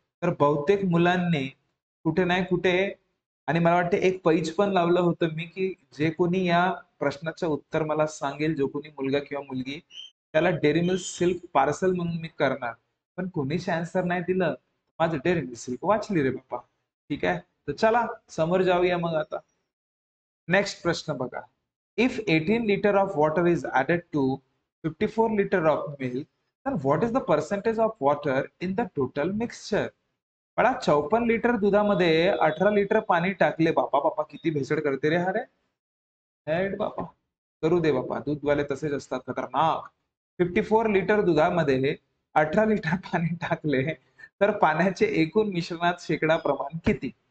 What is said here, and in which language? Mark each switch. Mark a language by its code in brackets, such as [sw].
[mr] तर बहुतेक मुलांनी कुठे नाही कुठे आणि मला वाटतं एक पैज पण लावलं होतं मी, की जे कोणी या प्रश्नाचं उत्तर मला सांगेल, जो कोणी मुलगा किंवा मुलगी, त्याला डेअरी मिल्क सिल्क पार्सल म्हणून मी करणार. पण कोणीच आन्सर नाही दिलं. माझं डेअरी मिल्क सिल्क वाचली रे बाप्पा. ठीक आहे. तर चला समोर जाऊया मग आता. नेक्स्ट प्रश्न बघा. [en] If 18 litre of water is added to 54 litre of milk, then what is the percentage of water in the total mixture? [mr] बाळा 54 लिटर दुधामध्ये 18 लिटर पाणी टाकले. बापा बापा किती भेसळ करते रे हा रे. हेड बापा. करू दे बापा. दूधवाले तसेच असतात खतरनाक. 54 लिटर दुधामध्ये 18 लिटर पाणी टाकले, तर पाण्याचे एकूण मिश्रणात शेकडा प्रमाण किती?